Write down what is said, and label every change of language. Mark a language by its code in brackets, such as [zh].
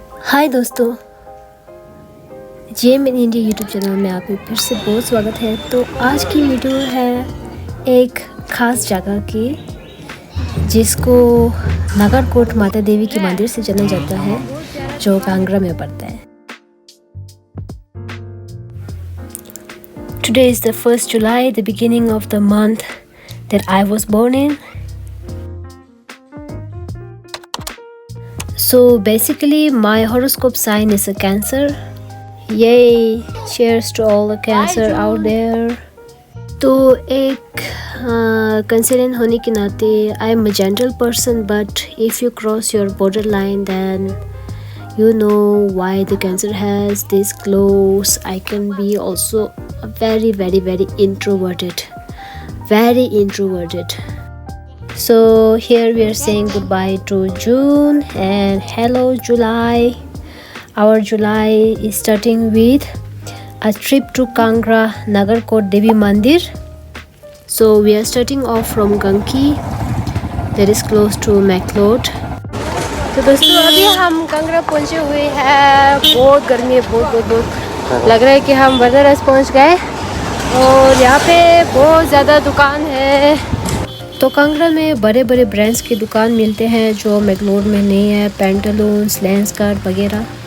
[hi] हाय दोस्तों, GeM in India YouTube channel में आप फिर से बहुत स्वागत है। तो आज की वीडियो है एक ख़ास जगह की जिसको नागरकोट माता देवी के मंदिर से जाना जाता है, जो कांगड़ा में पड़ता है। [en] Today is the 1st July, the beginning of the month that I was born in. So basically my horoscope sign is a Cancer. Yay! Cheers to all the Cancer out there. [hi] तो एक कंसिडेंट होने के नाते [en] I am a gentle person, but if you cross your border line then you know why the Cancer has this close. I can be also a very introverted, very introverted. So here we are saying goodbye to June and hello July. Our July is starting with a trip to Kangra Nagarkot Devi Mandir. So we are starting off from Ganki, that is close to McLeod. [hi] तो दोस्तों अभी हम कांगड़ा पहुंचे हुए हैं। बहुत गर्मी है, बहुत लग रहा है कि हम बर्दरस पहुंच गए और यहाँ पे बहुत ज़्यादा दुकान है। तो कांगड़ा में बड़े बड़े ब्रांड्स की दुकान मिलते हैं जो मैक्लोड में नहीं है, पेंटालून्स, लेंसकार्ट वगैरह।